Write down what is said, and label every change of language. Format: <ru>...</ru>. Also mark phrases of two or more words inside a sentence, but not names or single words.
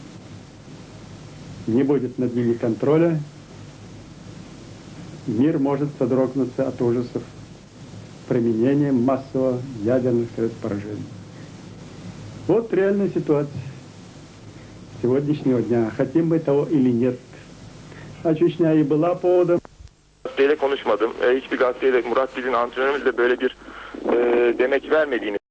<ru>Не будет над ними контроля, мир может содрогнуться от ужасов применения массового ядерных средств поражения. Вот реальная ситуация сегодняшнего дня. Хотим мы того или нет. А Чечня и была поводом.</ru> <tr>Gazeteyle konuşmadım. Hiçbir gazeteyle Murat Bil'in antrenörümüzle böyle bir demek vermediğini</tr>